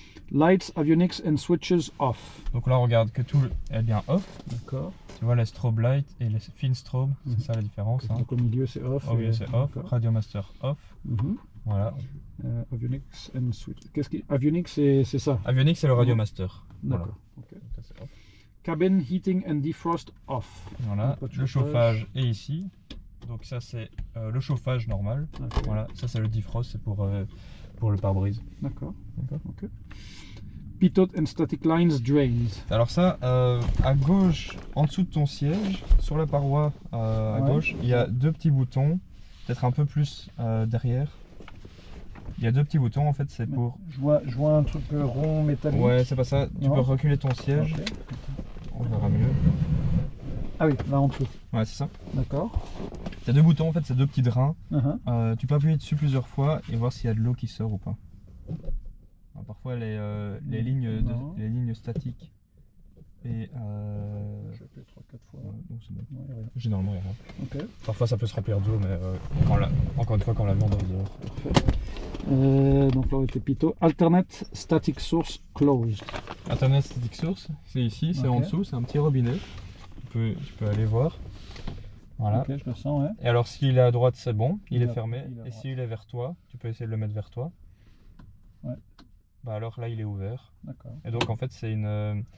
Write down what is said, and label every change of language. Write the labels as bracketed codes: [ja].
[en] Lights, avionics and switches off. [fr] Donc là on regarde que tout est bien off. D'accord. Tu vois les strobe light et les fin strobe, c'est ça la différence. Donc au milieu c'est off. Au milieu c'est off. Radio master off. Voilà. [en] Avionics and switch. Avionics [fr] c'est ça? Avionics c'est le radio master. D'accord. Voilà. Okay. [en] Cabin heating and defrost off. [fr] Voilà. Le chauffage est ici. Donc ça c'est le chauffage normal. Voilà. Ça c'est le defrost, c'est pour le pare-brise. D'accord. Ok. [en] Pitot and static lines drained. [fr] Alors ça, à gauche, en dessous de ton siège, sur la paroi à gauche, il y a 2 petits boutons, peut-être un peu plus derrière. Il y a deux petits boutons en fait, c'est pour... Je vois un truc rond métallique. Ouais, c'est pas ça. Tu peux reculer ton siège. Okay. On verra mieux. Ah oui, là en dessous. Ouais, c'est ça. D'accord. Tu as deux boutons en fait, c'est deux petits drains. Tu peux appuyer dessus plusieurs fois et voir s'il y a de l'eau qui sort ou pas. Alors, parfois les lignes statiques. Et j'ai appuyé 3-4 fois. Donc c'est bon. Ouais, rien. Généralement il y a rien. Okay. Parfois ça peut se remplir d'eau, mais encore une fois quand la viande est dehors. Parfait. Donc là on était Pitot. [en] Alternate static source closed. [fr] Alternate static source, c'est ici, c'est en dessous, c'est un petit robinet. Tu peux aller voir. Voilà. Ok, je le sens, ouais. Et alors s'il est à droite, c'est bon, il est fermé. Et s'il est vers toi, tu peux essayer de le mettre vers toi. Ouais. Bah alors là il est ouvert. D'accord. Et donc en fait c'est une...